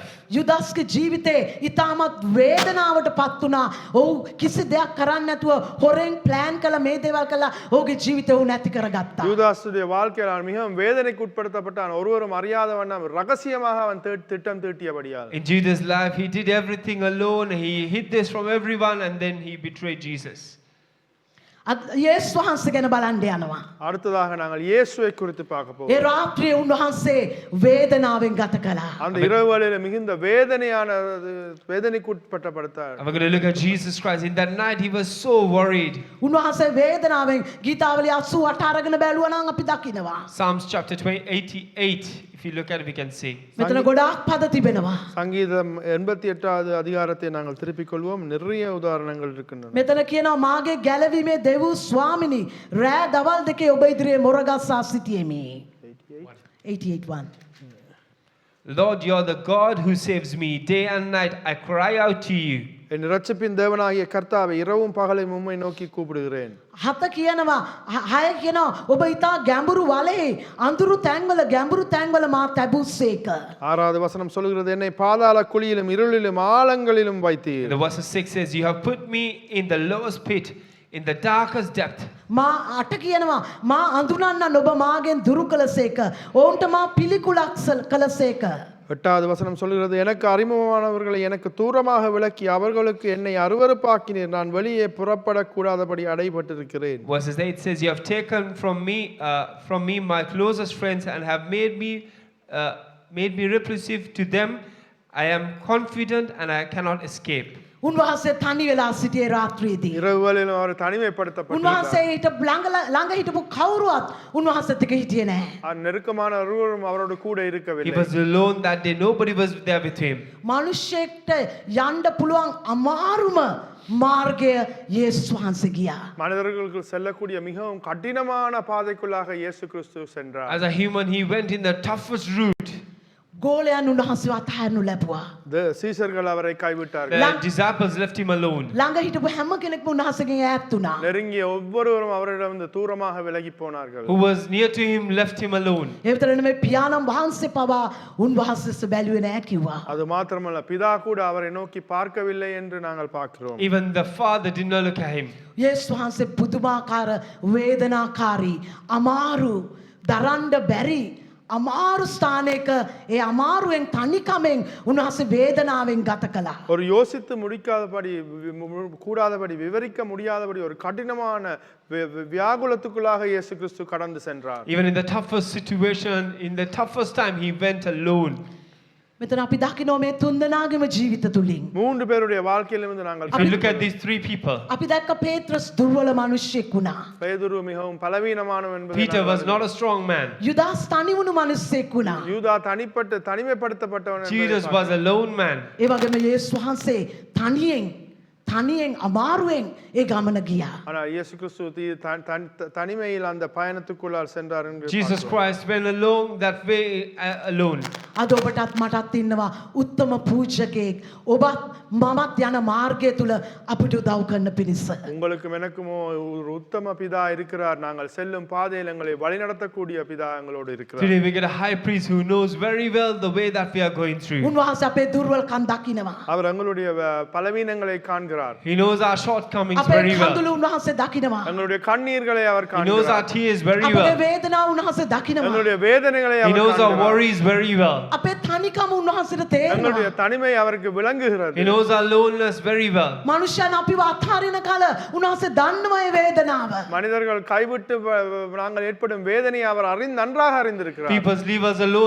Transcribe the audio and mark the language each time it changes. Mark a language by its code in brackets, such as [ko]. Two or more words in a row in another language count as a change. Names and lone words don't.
[si] යුදාස්ගේ ජීවිතේ ඉතාමත් වේදනාවට පත් වුණා. ඔහු කිසි දෙයක් කරන්නේ නැතුව හොරෙන් ප්ලෑන් කළා මේ දේවල් කළා. ඔහුගේ ජීවිතය උ නැති කරගත්තා. [ta] யூதாசுடைய வாழ்க்கையில் அவன் மிகவும் வேதனைக்கு உட்படுத்தப்பட்டான். ஒருவரும் அறியாத வண்ணம் ரகசியமாக அவன் திட்டம் தீட்டியபடியால். [en] In Judas' life, he did everything alone. He hid this from everyone, and then he betrayed Jesus. [si] යේසුස් වහන්සේ ගැන බලන්න යනවා. [ta] அடுத்ததாக நாங்கள் இயேசுவை குறித்து பார்க்க [si] ඒ [ta] போகிறோம். [si] රාත්‍රියේ උන්වහන්සේ වේදනාවෙන් ගත කළා. [ta] அந்த இரவுகளில் மிகுந்த வேதனைக்கு உட்பட்டப்படுத்தார். [en] And we're going to look at Jesus Christ. In that night, he was so worried. [si] උන්වහන්සේ වේදනාවෙන් ගීතාවලිය 88 අරගෙන බැලුවා නම් අපි දකිනවා. [en] Psalms chapter 88. If you look at it, we can see. [si] මෙතන ගොඩාක් පද තිබෙනවා. [ta] சங்கீதம் 88வது அதிகாரத்தை நாங்கள் திருப்பிக் கொள்வோம். நிறைய உதாரணங்கள் இருக்கின்றன. [si] මෙතන කියනවා මාගේ ගැලවීමේ දෙව් ස්වාමිනී රෑ දවල් දෙකේ ඔබ ඉදිරියේ මොරගස්සා සිටියෙමි. 88:1. [en] Lord, you're the God who saves me. Day and night, I cry out to you. [ta] என் இரட்சிப்பின் தேவனாகிய கர்த்தாவே, இரவும் பகலும் உம்மை நோக்கி கூப்பிடுகிறேன். [si] හත කියනවා හය කියනවා ඔබ ඊතා ගැඹුරු වලේ අඳුරු තැන්වල මා තැබුසේක. [ta] ஆறாவது வசனம் சொல்கிறது, என்னை பாதாள குழியிலும் இருளிலும் ஆழங்களிலும் வைத்தீர். [en] The verse 6 says, you have put me in the lowest pit, in the darkest depth. [si] මා අට කියනවා මා අඳුනන්න ඔබ මාගෙන් දුරු කළසේක. ඔවුන්ට මා පිළිකුලක් කළසේක. [ta] எட்டாவது வசனம் சொல்கிறது, எனக்கு அறிமுகமானவர்களை எனக்கு தூரமாக விலக்கி அவர்களுக்கு என்னை அருவருப்பாக்கினீர். நான் வெளியே புறப்படக்கூடாதபடி அடைபட்டிருக்கிறேன். [en] Verses 8 says, you have taken from me my closest friends and have made me repulsive to them. I am confident and I cannot escape. [si] උන්වහන්සේ තනි වෙලා සිටියේ රාත්‍රියේදී. [ta] இரவுகளிலும் அவர் தனிமைப்படுத்தப்பட்டார். [si] උන්වහන්සේ ළඟ හිටපු කවුරුවත් උන්වහන්සේත් එක්ක හිටියේ නැහැ. [ta] நெருக்கமான ஒருவரும் அவரோடு கூட [en] He [ta] இருக்கவில்லை. [en] was alone that day. Nobody was there with him. [si] මිනිස්සෙක්ට යන්න පුළුවන් අමාරුම මාර්ගය යේසුස් වහන්සේ ගියා. [ta] மனிதர்களுக்கு செல்லக்கூடிய மிகவும் கடினமான பாதைக்குள்ளாக இயேசு கிறிஸ்து சென்றார். [en] As a human, he went in the toughest route. [si] ගෝලයන් උන්වහන්සේව අතහැරනු ලැබුවා. [ta] சீஷர்கள் அவரை கைவிட்டார்கள். [en] The disciples left him alone. [si] ළඟ හිටපු හැම කෙනෙක්ම උන්වහන්සේගෙන් ඈත් වුණා. [ta] நெருங்கிய ஒவ்வொருவரும் அவரிடம் தூரமாக விலகி போனார்கள். [en] Who was near to him left him alone. [si] ඒ විතර නෙමෙයි පියාණන් වහන්සේ පවා උන්වහන්සේව බැලුවේ නැහැ කිව්වා. [ta] அது மாத்திரமல்ல, பிதா கூட அவரை நோக்கி பார்க்கவில்லை என்று நாங்கள் பார்க்கிறோம். [en] Even the father did not look at him. [si] යේසුස් වහන්සේ පුදුමාකාර වේදනාකාරී අමාරු දරන්න බැරි අමාරු ස්ථානයක ඒ අමාරුවෙන් තනිකමෙන් උන්වහන්සේ වේදනාවෙන් ගත කළා. [ta] ஒரு யோசித்து முடிக்காதபடி கூடாதபடி விவரிக்க முடியாதபடி ஒரு கடினமான வியாகுலத்துக்குள்ளாக இயேசு கிறிஸ்து கடந்து சென்றார். [en] Even in the toughest situation, in the toughest time, he went alone. [si] මෙතන අපි දකිනවා මේ තුන්දෙනාගේම ජීවිත තුලින්. [ta] மூன்று பேருடைய வாழ்க்கையிலிருந்து நாங்கள் [en] If you look at these three people, [si] අපි දැක්ක පේත්‍රස් දුර්වල මිනිසෙක් වුණා. [ta] பேதுரு மிகவும் பலவீனமானவன் என்பதை [en] Peter was [ta] நாங்கள் [en] not a strong man. [si] යුදාස් තනි වුණු මිනිසෙක් වුණා. [ta] யூதா தனிமைப்படுத்தப்பட்டவன் என்பதை [en] Judas was a lone man. [si] ඒ වගේම යේසුස් වහන්සේ තනියෙන් තනියෙන් අමාරුවෙන් ඒ ගමන ගියා. [ta] ஆனால் இயேசு கிறிஸ்து தனிமையில் அந்த பயணத்துக்குள்ளால் சென்றார் என்று [en] Jesus Christ went along that way alone. [si] අද ඔබටත් මටත් ඉන්නවා උත්තම පූජකයෙක්. ඔබත් මමත් යන මාර්ගය තුල අපිට උදව් කරන්න පිණිස. [ta] உங்களுக்கும் எனக்கும் ஒரு உத்தம பிதா இருக்கிறார். நாங்கள் செல்லும் பாதையில் எங்களை வழிநடத்தக்கூடிய பிதா எங்களோடு இருக்கிறார். [en] Today we get a high priest who knows very well the way that we are going through. [si] උන්වහන්සේ අපේ දුර්වලකම් දකිනවා. [ta] அவர் எங்களுடைய பலவீனங்களை காண்கிறார். [en] He knows our shortcomings [si] අපේ [en] very well. [si] කඳුළු උන්වහන්සේ දකිනවා. [ta] எங்களுடைய கண்ணீர்களை அவர் [en] He knows our [ta] காண்கிறார். [en] tears very [si] අපේ [en] well. [si] වේදනාව උන්වහන්සේ දකිනවා. [ta] எங்களுடைய வேதனைகளை [en] He [ta] அவர் [en] knows our [ta] காண்கிறார். [en] worries very well. [si] අපේ තනිකම උන්වහන්සේට [ta] எங்களுடைய [si] තේරෙනවා. [ta] தனிமை அவருக்கு விளங்குகிறது. [en] He knows our loneliness very well. [si] මනුෂ්‍යයන් අපිව අත්හරින කල උන්වහන්සේ දන්නවා ඒ වේදනාව. [ta] மனிதர்கள் கைவிட்டு நாங்கள் ஏற்படும் வேதனையை அவர் நன்றாக அறிந்திருக்கிறார். [en] People leave us alone.